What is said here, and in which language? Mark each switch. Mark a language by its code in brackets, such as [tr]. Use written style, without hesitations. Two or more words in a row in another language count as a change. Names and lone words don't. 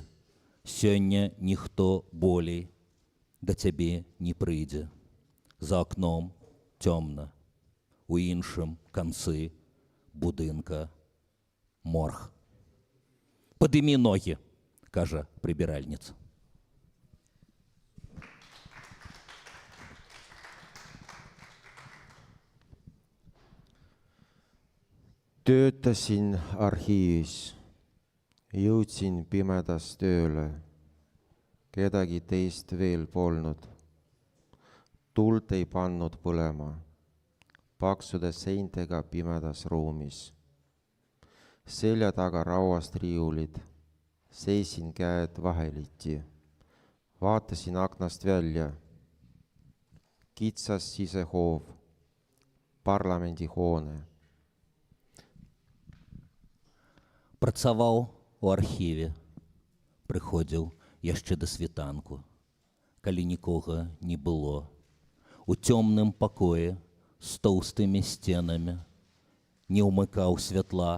[be] Сёння ніхто болей да цябе не прыйдзе. За акном цёмна. У іншым канцы будынка морг. Падымі ногі, кажа прыбіральніца. [et] Töötasin arhiivis. Jõudsin pimedas tööle. Kedagi teist veel polnud. Tuld ei pannud põlema. Paksude seintega pimedas ruumis. Selja taga rauast riiulid. Seisin käed vaheliti. Vaatasin aknast välja. Kitsas sisehoov. Parlamendihoone. [be] Працаваў у архіве. Прыходзіў яшчэ да світанку, калі нікога не было. У цёмным пакоі з тоўстымі сценамі не ўмыкаў святла.